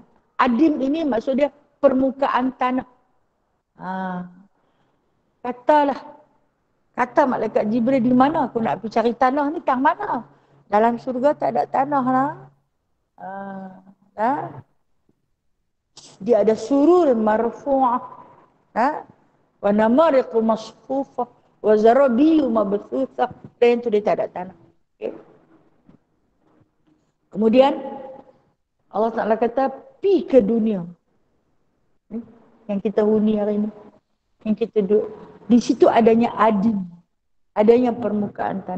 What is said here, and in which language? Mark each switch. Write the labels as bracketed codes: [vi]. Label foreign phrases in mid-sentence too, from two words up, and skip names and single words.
[ms] Adim ini maksudnya permukaan tanah. Kata malaikat Jibril, di mana aku nak pergi cari tanah ni? Tang mana? Dalam surga tak ada tanah lah. Dia ada [ar] سرر مرفوعة. ونمارق مصفوفة. وزرابي مبثوثة. [ms] Dan itu dia tak ada tanah. Okay. Kemudian Allah Ta'ala kata, pi ke dunia. Yang kita huni hari ini. Yang kita duduk. Di situ adanya adim. Adanya permukaan tanah.